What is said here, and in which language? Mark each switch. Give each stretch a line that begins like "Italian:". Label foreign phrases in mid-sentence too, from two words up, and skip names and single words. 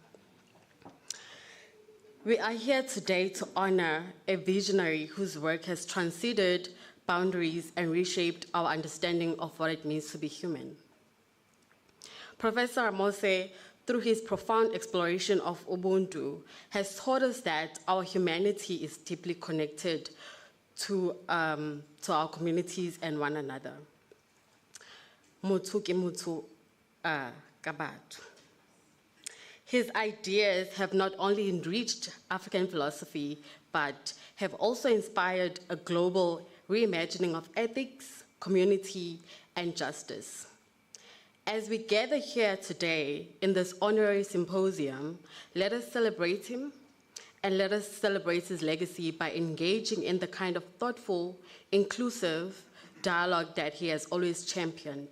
English: We are here today to honor a visionary whose work has transcended boundaries and reshaped our understanding of what it means to be human. Professor Ramose, through his profound exploration of Ubuntu, has taught us that our humanity is deeply connected to our communities and one another.
Northern Sotho: Muthu ke muthu ka batho.
English: His ideas have not only enriched African philosophy, but have also inspired a global reimagining of ethics, community, and justice. As we gather here today in this honorary symposium, let us celebrate him and let us celebrate his legacy by engaging in the kind of thoughtful, inclusive dialogue that he has always championed.